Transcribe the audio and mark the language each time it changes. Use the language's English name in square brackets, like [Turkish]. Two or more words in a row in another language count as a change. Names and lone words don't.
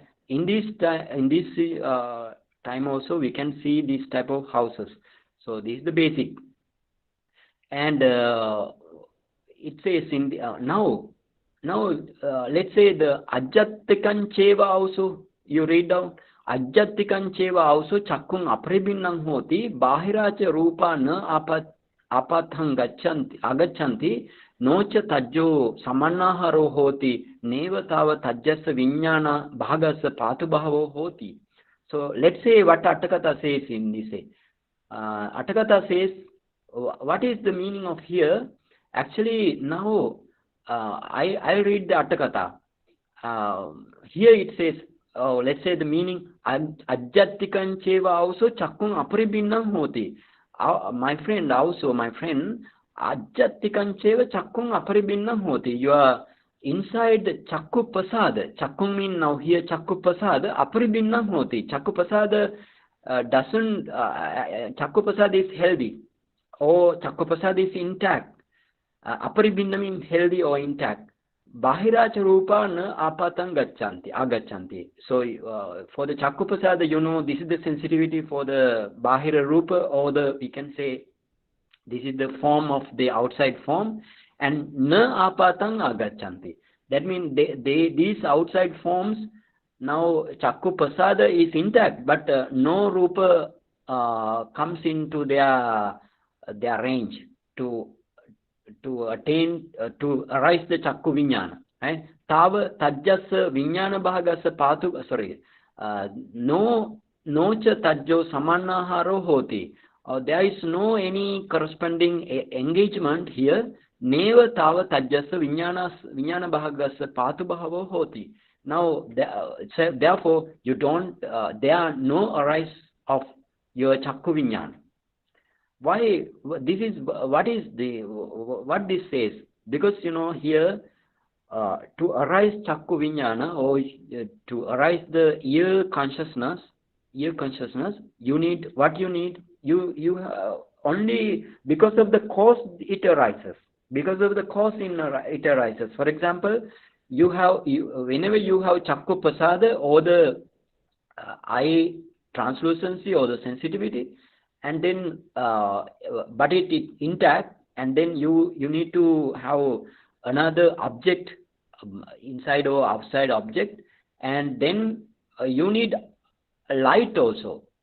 [English] In this time also we can see this type of houses. So this is the basic. And it says in the, now let's say the [Pali] ajjattikam cheva [English] also, you read down. [Pali] Ajjattikam cheva also chakkung aparibinnam hoti bahiracha rupa na apathang agachanti nocha tajjo samannaharo hoti neva tava tajjasa viññāna bhagasa patubhavo hoti. [English] So let's say what Atthakatha says in this. Atthakatha says, what is the meaning of here? Actually, now I read the Atthakatha. Here it says, let's say the meaning, [Pali] ajjattikam cheva also chakkung aparibinnam hoti. [English] My friend, [Pali] ajjattikam cheva chakkung aparibinnam hoti. [English] You are inside [Pali] chakku pasada. [English] Chakkung means now here [Pali] chakku pasada aparibinnam hoti. Chakku pasada [English] doesn't, [Pali] chakku pasada [English] is healthy, or [Pali] chakku pasada [English] is intact. Aparibinna means healthy or intact. [Pali] Bahiracha rupa na apatang agachanti. [English] So for the [Pali] chakku pasada, [English] you know, this is the sensitivity for the [Pali] bahira rupa, [English] or the, we can say, this is the form of the outside form, and [Pali] na apatang agachanti. [English] That means these outside forms, now [Pali] chakku pasada [English] is intact, but no rupa comes into their range to attain, to arise the [Pali] chakku viññāna, [English] right? [Pali] Tava tajjasa viññāna bhagasa patu, no cha tajjo samannaharo hoti. [English] There is no any corresponding engagement here. [Pali] Neva tava tajjasa viññāna bhagasa patu bhavo hoti. [English] Now, therefore, you don't, there are no arise of your [Pali] chakku viññāna. [English] Why this is, what this says? Because, you know, here to arise [Pali] chakku viññāna, [English] or to arise the ear consciousness, you need what you need. You only because of the cause it arises. Because of the cause it arises. For example, whenever you have [Pali] chakku pasada, [English] or the eye translucency or the sensitivity, and then but it is intact, and then you need to have another object, inside or outside object, and then you need a light also.